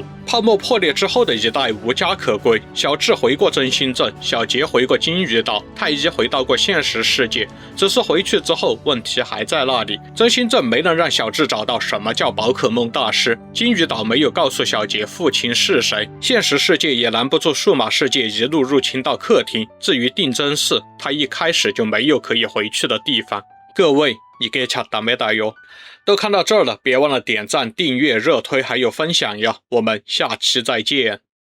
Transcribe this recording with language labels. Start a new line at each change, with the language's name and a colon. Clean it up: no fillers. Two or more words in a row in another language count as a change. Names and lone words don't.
Chinese: 泡沫破裂之后的一代无家可归，小智回过真心镇，小杰回过金鱼岛，太一回到过现实世界，只是回去之后问题还在那里。真心镇没能让小智找到什么叫宝可梦大师，金鱼岛没有告诉小杰父亲是谁，现实世界也拦不住数码世界一路入侵到客厅。至于定真寺，他一开始就没有可以回去的地方。
Japanese: 各位いけちゃダメだよ。
Chinese: 都看到这儿了，别忘了点赞、订阅、热推还有分享呀！我们下期再见。